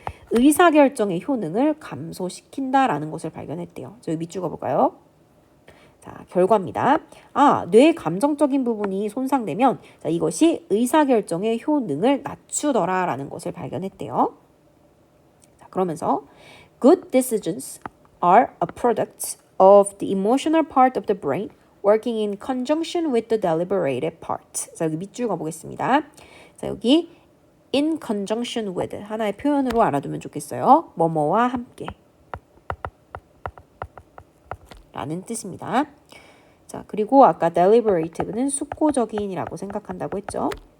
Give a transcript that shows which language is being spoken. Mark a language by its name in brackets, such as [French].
[Korean] 의사결정의 효능을 감소시킨다라는 것을 발견했대요. 저희 밑줄 그어볼까요? 자, 결과입니다. 아, 뇌의 감정적인 부분이 손상되면 자, 이것이 의사결정의 효능을 낮추더라라는 것을 발견했대요. 자, 그러면서 [English] good decisions are a product of the emotional part of the brain working in conjunction with the deliberative part. [Korean] 자, 여기 밑줄 그어보겠습니다. 자, 여기 [English] in conjunction with [Korean] 하나의 표현으로 알아두면 좋겠어요. 뭐뭐와 함께 라는 뜻입니다. 자, 그리고 아까 deliberative는 숙고적인이라고 생각한다고 했죠.